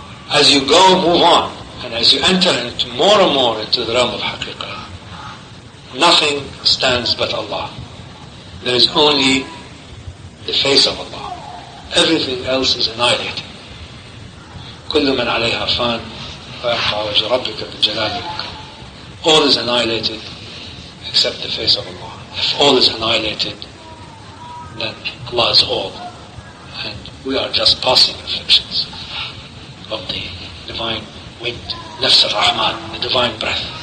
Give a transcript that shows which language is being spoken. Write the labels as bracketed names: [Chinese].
[English] As you go, move on, and as you enter into more and more into the realm of haqiqah, nothing stands but Allah. There is only the face of Allah. Everything else is annihilated. [Arabic] كل من عليها فان ويبقى وجه ربك ذو الجلال والإكرام. [English] All is annihilated except the face of Allah. If all is annihilated, then Allah is all, and we are just passing reflections of the divine wind, Nafs al-Rahman, the divine breath.